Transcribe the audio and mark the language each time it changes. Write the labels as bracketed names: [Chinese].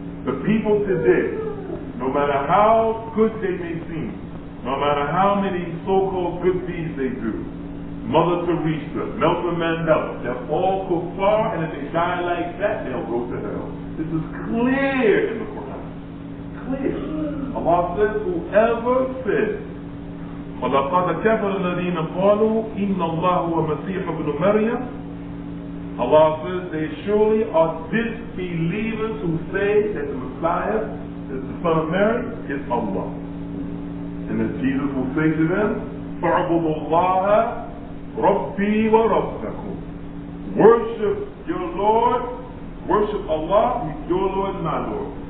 [English] The people today, no matter how good they may seem, no matter how many so-called good deeds they do, Mother Teresa, Nelson Mandela, they're all kuffar, and if they die like that, they'll go to hell. This is clear in the Quran. Clear. Allah says, whoever says, [Arabic] وَلَقَدْ كَفَرَ الَّذِينَ قَالُوا إِنَّ اللَّهَ وَمَسِيحَ ابْنُ مَرْيَمَ. [English] Allah says they surely are disbelievers who say that the Messiah, the Son of Mary, is Allah. And then Jesus will say to them, [Arabic] فَاعْبُدُوا اللَّهَ رَبِّي وَرَبَّكُمْ. [English] Worship your Lord, worship Allah, your Lord and my Lord.